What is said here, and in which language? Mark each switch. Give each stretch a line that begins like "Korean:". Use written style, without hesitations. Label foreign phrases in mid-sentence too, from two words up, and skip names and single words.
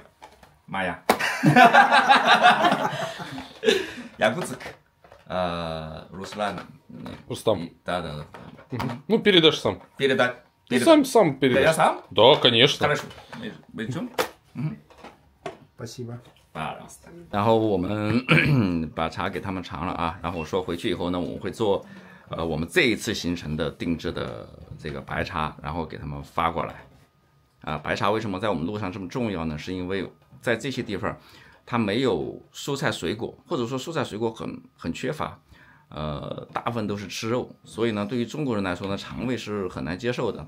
Russian: Моя. Якутск. Руслан. Рустам. Да. Ну, передашь сам. Передать. Сам Да, передашь. я сам? Да, конечно. Хорошо. Идем. Спасибо.
Chinese: 然后我们把茶给他们尝了啊，然后我说回去以后呢，我们会做我们这一次行程的定制的这个白茶，然后给他们发过来。白茶为什么在我们路上这么重要呢？是因为在这些地方它没有蔬菜水果，或者说蔬菜水果很缺乏，大部分都是吃肉，所以呢，对于中国人来说呢，肠胃是很难接受的。